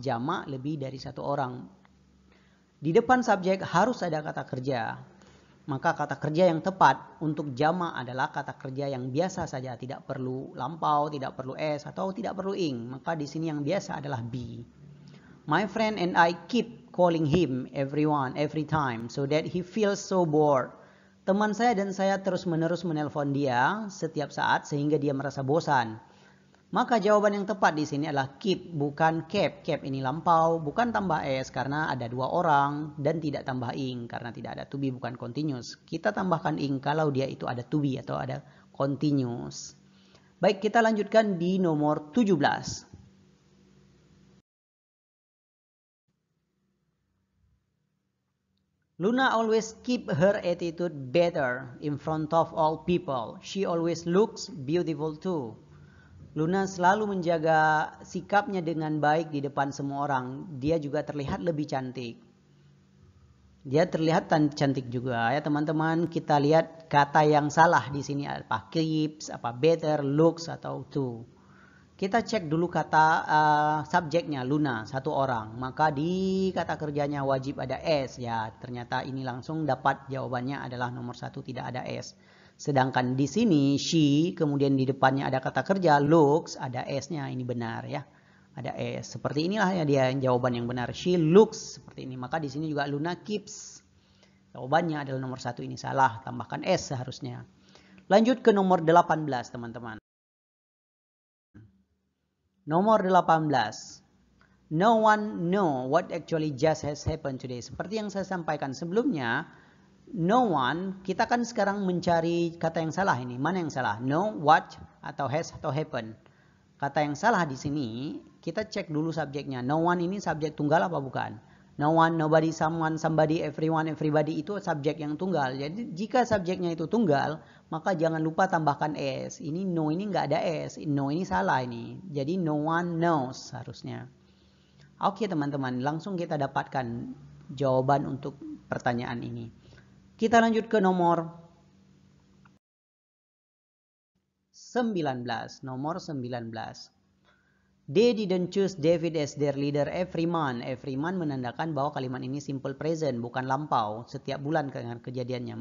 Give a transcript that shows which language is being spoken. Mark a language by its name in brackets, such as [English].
[Indonesian] Jamak lebih dari 1 orang. Di depan subjek harus ada kata kerja. Maka kata kerja yang tepat untuk jamak adalah kata kerja yang biasa saja, tidak perlu lampau, tidak perlu S atau tidak perlu ing. Maka di sini yang biasa adalah B. [English] My friend and I keep calling him every time so that he feels so bored. [Indonesian] Teman saya dan saya terus-menerus menelpon dia setiap saat sehingga dia merasa bosan. Maka jawaban yang tepat di sini adalah keep, bukan kept. Kept ini lampau, bukan tambah S karena ada 2 orang dan tidak tambah ing karena tidak ada to be, bukan continuous. Kita tambahkan ing kalau dia itu ada to be atau ada continuous. Baik, kita lanjutkan di nomor 17. [English] Luna always keep her attitude better in front of all people. She always looks beautiful too. [Indonesian] Luna selalu menjaga sikapnya dengan baik di depan semua orang. Dia juga terlihat lebih cantik. Dia terlihat cantik juga ya teman-teman. Kita lihat kata yang salah di sini apa keeps, apa better, looks atau to. Kita cek dulu kata subjeknya Luna 1 orang. Maka di kata kerjanya wajib ada S ya. Ternyata ini langsung dapat jawabannya adalah nomor 1 tidak ada S. Sedangkan di sini she, kemudian di depannya ada kata kerja looks, ada S-nya, ini benar ya. Ada S. Seperti inilah ya dia jawaban yang benar. She looks seperti ini. Maka di sini juga Luna keeps. Jawabannya adalah nomor 1 ini salah, tambahkan S seharusnya. Lanjut ke nomor 18 teman-teman. Nomor 18. [English] No one know what actually just has happened today. [Indonesian] Seperti yang saya sampaikan sebelumnya, no one, kita kan sekarang mencari kata yang salah ini. Mana yang salah? No, what, atau has, atau happen. Kata yang salah di sini, kita cek dulu subjeknya. No one ini subjek tunggal apa bukan? No one, nobody, someone, somebody, everyone, everybody itu subjek yang tunggal. Jadi jika subjeknya itu tunggal, maka jangan lupa tambahkan s. Ini no ini nggak ada s. No ini salah ini. Jadi [English] no one knows [Indonesian] harusnya. Oke teman-teman, langsung kita dapatkan jawaban untuk pertanyaan ini. Kita lanjut ke nomor 19. Nomor 19. [English] They didn't choose David as their leader every month. [Indonesian] Every month menandakan bahwa kalimat ini simple present, bukan lampau. Setiap bulan dengan kejadiannya.